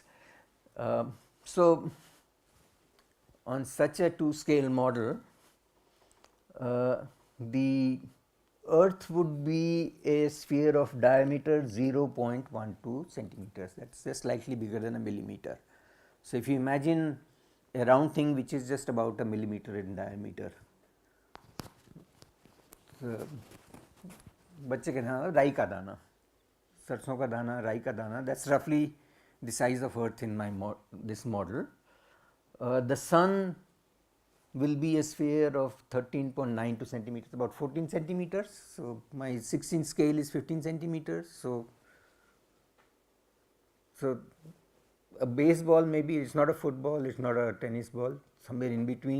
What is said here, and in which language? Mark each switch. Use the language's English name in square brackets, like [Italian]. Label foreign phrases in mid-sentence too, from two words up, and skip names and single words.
[English] So on such a two-scale model, the earth would be a sphere of diameter 0.12 centimeters, that is just slightly bigger than a millimeter. So if you imagine a round thing which is just about a millimeter in diameter, [Hindi] बच्चे के दाना राई का दाना, सरसों का दाना, राई का दाना, [English] that's roughly the size of earth in my this model. The sun will be a sphere of 13.92 centimeters, about 14 centimeters. So my 16 scale is 15 centimeters. So a baseball, maybe it's not a football, it's not a tennis ball, somewhere in between.